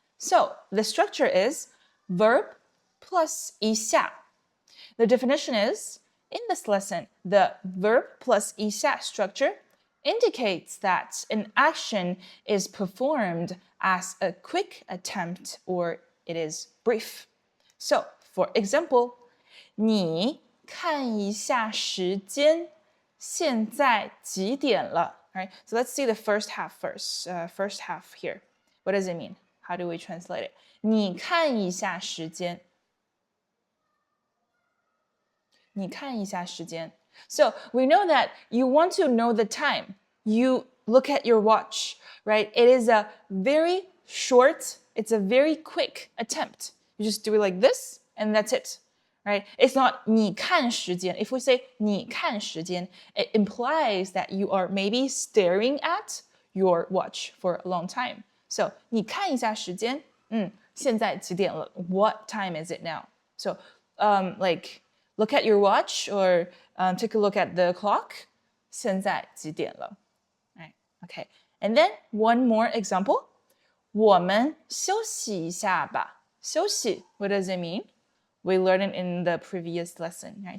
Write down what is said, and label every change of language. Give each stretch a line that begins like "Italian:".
English: So the structure is verb plus 一下. The definition is, in this lesson, the verb plus 一下 structure indicates that an action is performed as a quick attempt or it is brief. So, for example,
Chinese: 你看一下时间,现在几点了?
English: Right? So let's see the first half first. First half here. What does it mean? How do we translate it?
Chinese: 你看一下时间. 你看一下时间.
English: So we know that you want to know the time. You look at your watch, right? It is a very short, it's a very quick attempt. You just do it like this, and that's it, right? It's not
Chinese: 你看时间.
English: If we say
Chinese: 你看时间,
English: it implies that you are maybe staring at your watch for a long time.
Chinese: So 你看一下时间, 现在几点了?
English: What time is it now? So like look at your watch or take a look at the clock.
Chinese: 现在几点了?
English: Right? Okay. And then one more example.
Chinese: 我们休息一下吧.
English: 休息, what does it mean? We learned it in the previous lesson. Right?